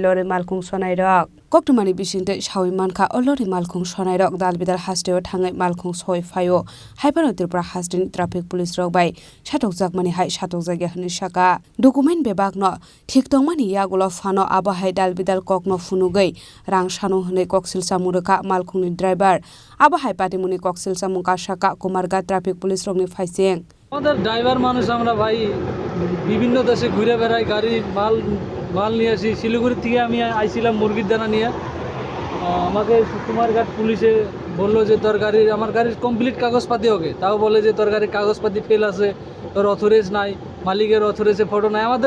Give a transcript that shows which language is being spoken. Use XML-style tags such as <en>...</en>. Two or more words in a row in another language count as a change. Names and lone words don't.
<trp>lori malkhung sonai rok koktumani bisingte sawi manka olori malkhung sonai rok dalbidal hasteo thangai malkhung soi phaio haibano Tripura hasreni</trp> <en>traffic police</en> <trp>rok bai satok mani hai satok jagya hni saka document bebag no thik tongmani yagulo phano abo hai dalbidal kokno funugai rang sanu hne koksil samu roka malkhungni driver abo hai patimuni koksil samu ka saka kumarga</trp> <en>traffic police</en> <trp>রংনি ফাইসেং</trp> <bn>আমাদের ড্রাইভার মানুষ আমরা ভাই বিভিন্ন দেশে ঘুরে বেড়াই গাড়ি মাল নিয়ে আসি শিলিগুড়ি থেকে আমি আইছিলাম মুরগির দানা নিয়ে আমাকে কুমারঘাট পুলিশে বললো যে তোর গাড়ির আমার গাড়ির কমপ্লিট কাগজপাতি ওকে তাও বলে যে তোর গাড়ির কাগজপাতি ফেল আছে তোর অথরাইজ নাই মালিকের অথরাইজে ফটো নাই আমাদের</bn>